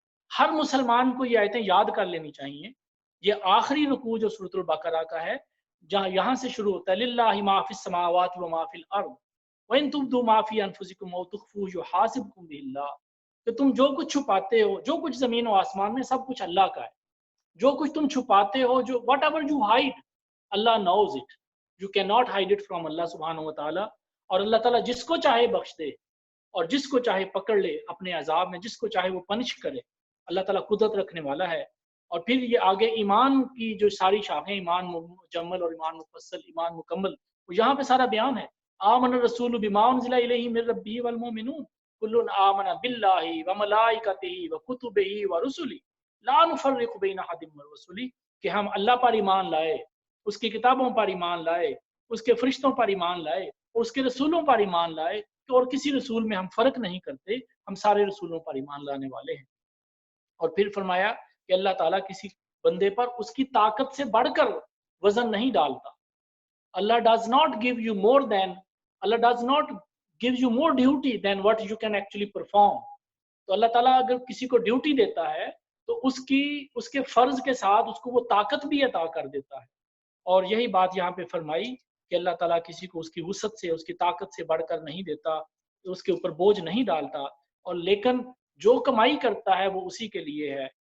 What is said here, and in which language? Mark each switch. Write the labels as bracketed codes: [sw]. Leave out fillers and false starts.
[ur] ہر مسلمان کو یہ آیتیں یاد کر لینی چاہیے. یہ آخری رکوع جو سورۃ البقرہ کا ہے, جہاں یہاں سے شروع ہوتا ہے [ar] للہ ما فی السماوات و ما فی الارض وان تبدوا ما فی انفسکم او تخفوہ یحاسبکم بہ اللہ, [ur] کہ تم جو کچھ چھپاتے ہو, جو کچھ زمین و آسمان میں, سب کچھ اللہ کا ہے. جو کچھ تم چھپاتے ہو, جو [en] whatever you hide, [ur] Allah [en] knows it. You cannot hide it from Allah سبحانہ و تعالیٰ. [ur] اور اللہ تعالیٰ جس کو چاہے بخش دے اور جس کو چاہے پکڑ لے اپنے عذاب میں, جس کو چاہے وہ پنش کرے. اللہ تعالیٰ قدرت رکھنے والا ہے. اور پھر یہ آگے ایمان کی جو ساری شاخیں, ایمان مجمل اور ایمان مفصل, ایمان مکمل, وہ یہاں پہ سارا بیان ہے. [ar] آمن الرسول بما انزل الیہ من ربہ والمؤمنون کل آمن باللہ وملائکتہ وکتبہ ورسلہ لا نفرق بین احد من رسلہ, [ur] کہ ہم اللہ پر ایمان لائے, اس کی کتابوں پر ایمان لائے, اس کے فرشتوں پر ایمان لائے, اور اس کے رسولوں پر ایمان لائے, اور کسی رسول میں ہم فرق نہیں کرتے, ہم سارے رسولوں پر ایمان لانے والے ہیں. اور پھر فرمایا کہ اللہ تعالیٰ کسی بندے پر اس کی طاقت سے بڑھ کر وزن نہیں ڈالتا. [en] Allah does not give you more than, Allah does not give you more duty than what you can actually perform. [ur] تو اللہ تعالیٰ اگر کسی کو ڈیوٹی دیتا ہے تو اس کے فرض کے ساتھ اس کو وہ طاقت بھی عطا کر دیتا ہے. اور یہی بات یہاں پہ فرمائی کہ اللہ تعالیٰ کسی کو اس کی وسعت سے, اس کی طاقت سے بڑھ کر نہیں دیتا, اس کے اوپر بوجھ نہیں ڈالتا. اور لیکن جو کمائی کرتا ہے وہ اسی کے لیے ہے.